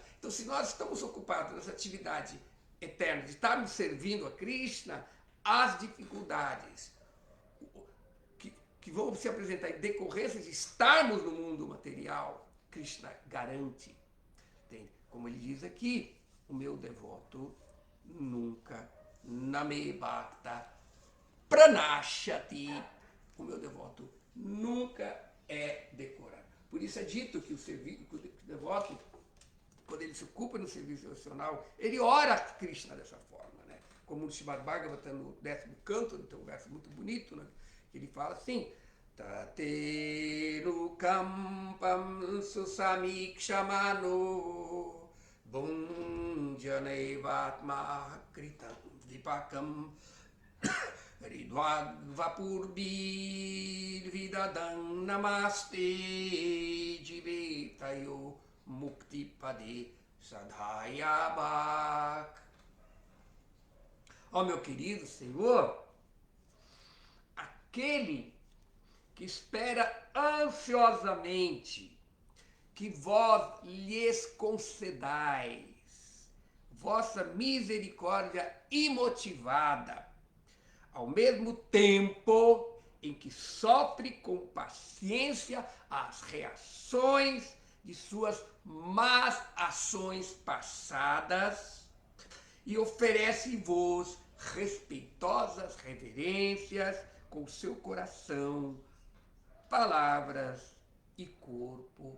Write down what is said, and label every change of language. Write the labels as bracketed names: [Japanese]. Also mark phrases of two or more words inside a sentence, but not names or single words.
[Portuguese] Então, se nós estamos ocupados nessa atividade eterna de estarmos servindo a Krishna, as dificuldades que vão se apresentar em decorrência de estarmos no mundo material, Krishna garante. Como ele diz aqui, o meu devoto nunca, [Sanskrit] name bhakta pranashati, [Portuguese] o meu devoto nunca é decorado. Por isso é dito que o devoto, quando ele se ocupa no serviço devocional, ele ora a Krishna dessa forma, né? Como no Srimad Bhagavatam, no 10º canto, tem um verso muito bonito, né? Que ele fala assim, [Sanskrit] Tateru kampam susamikshamano bunjanaivatma kritam vipakam ridvadvapurbir vidadam namaste jivetayo muktipade sadhayabak. [Portuguese] Ó meu querido Senhor, aquele que espera ansiosamente que vós lhes concedais vossa misericórdia imotivada ao mesmo tempo em que sofre com paciência as reações de suas más ações passadas e oferece-vos respeitosas reverências com seu coração, palavras e corpo.